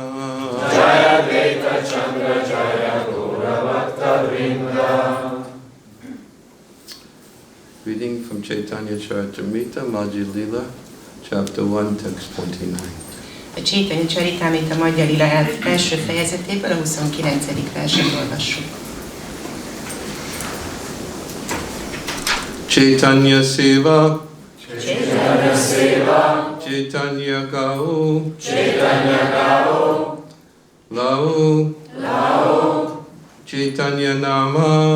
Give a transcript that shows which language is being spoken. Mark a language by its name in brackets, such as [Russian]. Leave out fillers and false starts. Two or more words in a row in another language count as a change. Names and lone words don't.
[Sanskrit] Jaya Dvaita Chandra Jaya Gaura Bhakta Vrinda. [English] Reading from Chaitanya Charitamrita, Madhya Lila, Chapter 1, Text 29. [Hungarian] A Chaitanya Charitamrita Madhya Lila első fejezetéből a 29. verset olvassuk. [Sanskrit] Chaitanya Seva, Chaitanya Seva, Chaitanya Gau, Chaitanya Gau, Lau, Lao, Chaitanya Nama,